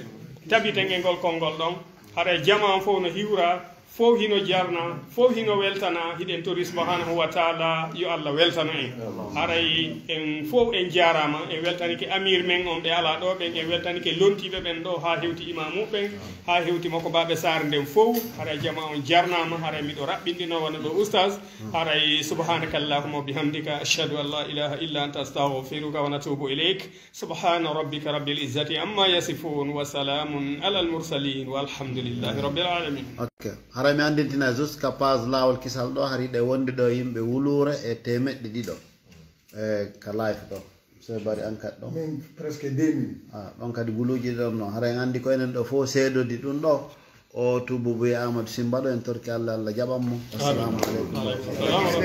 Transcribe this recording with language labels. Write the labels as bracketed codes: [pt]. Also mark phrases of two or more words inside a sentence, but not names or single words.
[ff] tabiten e ngol konngol ɗon haɗa jama fof no hiwra fof hino jarna fof hino weltana hiɗen tori [ar] سبحانه وتعالى [ff] yo Allah weltano en haray en fof en jarama en weltanike amir men on ɓe ala ɗo ɓen en weltanike lontiɓe ɓen ɗo ha hewti imamu ɓen ha hewti makko baɓe sare nden fof haray jama on jarnama haray miɗo raɓɓinɗino wona ɗo oustage haray [ar] سبحانك اللهم بحمدك أشهد أن لا إله إلا أنت أستغفرك و نتوب إليك سبحان ربك رب العزة عما يصفون و سلام على المرسلين والحمد لله رب العالمين. [ff] haray mi andintina [fr] jusqu'à page [ff] lawol kisal ɗo hari ɗe wondi ɗo yimɓe wulure e temeɗɗe ɗiɗo e ka life ɗo so bari an kadi ɗon presque 2000 ɗon kadi guluji ɗon noon haray andi ko enen ɗo fof seedodi ɗum ɗo o tububuye amadou simba ɗo en torki allah allah jaɓanmo [ar] السلام عليكم